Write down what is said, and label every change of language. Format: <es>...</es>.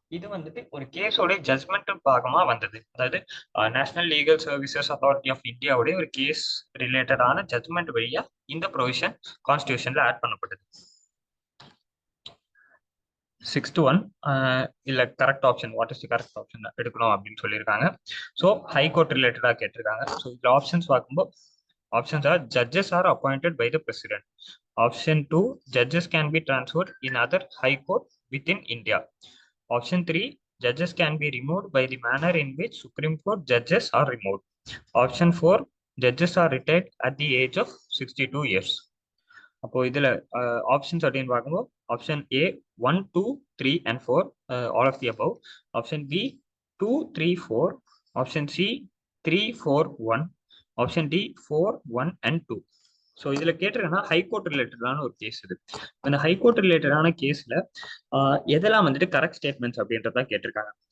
<ta>இது வந்துட்டு ஒரு கேஸோட ஜட்மெண்ட் பாகமா வந்தது. அதாவது national legal services authority of இந்தியாவுடைய ஒரு கேஸ் ரிலேட்டடான ஜட்மெண்ட் வழியா இந்த ப்ரொவிஷன் கான்ஸ்டிடியூஷன்ல ஆட் பண்ணப்பட்டது. சிக்ஸ்த் ஒன், இல்ல correct option, what is the correct option எடுக்கணும் அப்படின்னு சொல்லியிருக்காங்க. ஸோ ஹைகோர்ட் ரிலேட்டடா கேட்டிருக்காங்க. ஸோ இதுல ஆப்ஷன்ஸ் பார்க்கும்போது, options are:</ta> <en>judges are appointed by the president; option 2, judges can be transferred in other high court within India; option 3, judges can be removed by the manner in which Supreme Court judges are removed; option 4, judges are retired at the age of 62 years.</en> <ta>அப்போ இதுல options அப்படின்னு பார்க்கும்போது, option A 1, 2, 3</ta> <en>and 4, all of the above;</en> <ta>option B 2, 3, 4; option C 3, 4, 1; option D 4, 1 and 2. So இதுல கேட்டிருக்கேன்னா high court ரிலேட்டடான ஒரு case இது. அந்த high court ரிலேட்டடான கேஸ்ல எதெல்லாம் வந்துட்டு கரெக்ட் ஸ்டேட்மெண்ட்ஸ் அப்படின்றத கேட்டிருக்காங்க.</ta>